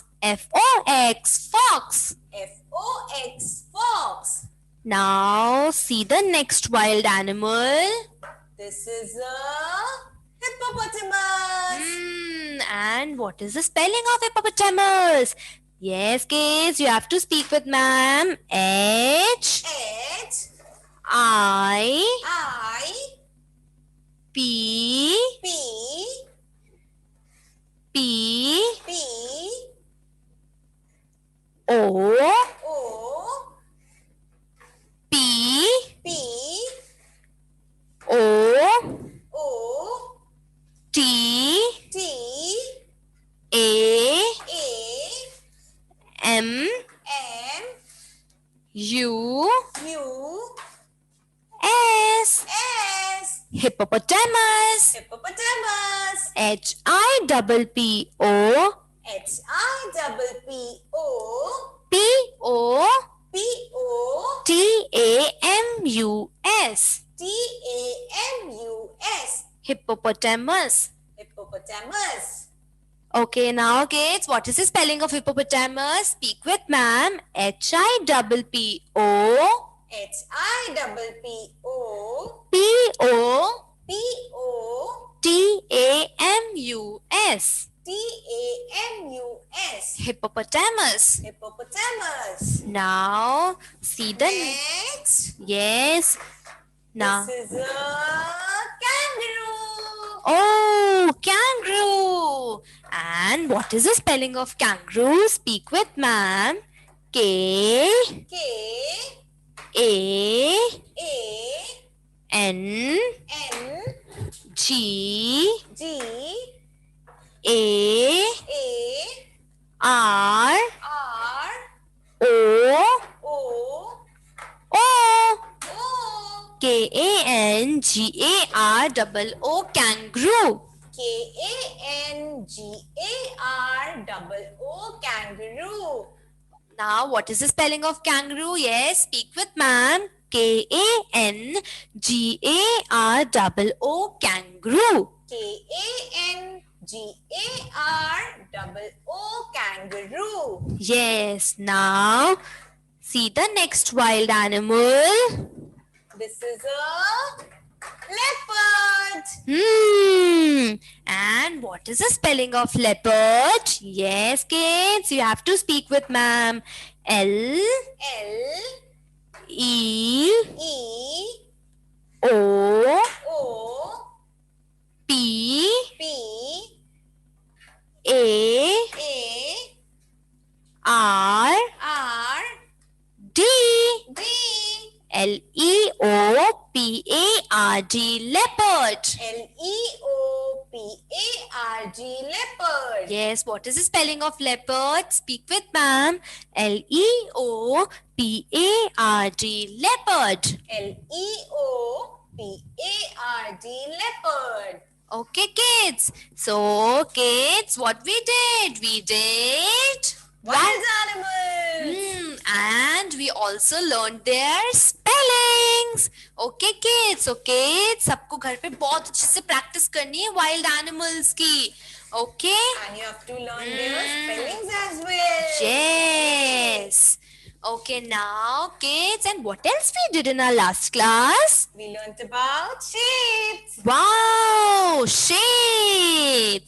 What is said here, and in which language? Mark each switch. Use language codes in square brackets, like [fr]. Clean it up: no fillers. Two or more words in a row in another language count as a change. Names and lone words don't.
[en] F O X, fox. F O X fox. Now, see the next wild animal. This is a hippopotamus. And what is the spelling of hippopotamus? Yes, kids, you have to speak with ma'am. H H I I P P P P O O P P O O T T A A M M U U S. S Hippopotamus. hippopotamus. H I double P O H I double P O P O P O T A M U S. T A M U S Hippopotamus. hippopotamus. Okay, now kids, what is the spelling of hippopotamus? Speak with ma'am. H I double P O H I double P O P O P O T A M U S. T A M U S Hippopotamus. hippopotamus. Now see the Next, yes. Now this is a kangaroo. oh, kangaroo. And what is the spelling of kangaroo? Speak with ma'am. K K A A N N G G A A R R K-A-N-G-A-R-O-O, kangaroo. Kangaroo, kangaroo. Now, what is the spelling of kangaroo? Yes, speak with ma'am. K-A-N-G-A-R-O-O, kangaroo. Kangaroo, kangaroo. Yes, now see the next wild animal. This is a leopard. And what is the spelling of leopard? Yes, kids, you have to speak with ma'am. L E O P A R D. L-E-O-P-A-R-D, leopard. leopard. Yes, what is the spelling of leopard? Speak with ma'am. L-E-O-P-A-R-D, leopard. leopard. Okay, kids. So, kids, what we did? We did Wild animals. And we also learned their spellings. Okay, kids. So, kids, [hi] सबको घर पे बहुत अच्छे से practice करनी है [en] wild animals [hi] की. Okay? [en] And you have to learn their spellings as well. Yes. Okay, now, kids, and what else we did in our last class? We learnt about shapes. Wow, shapes.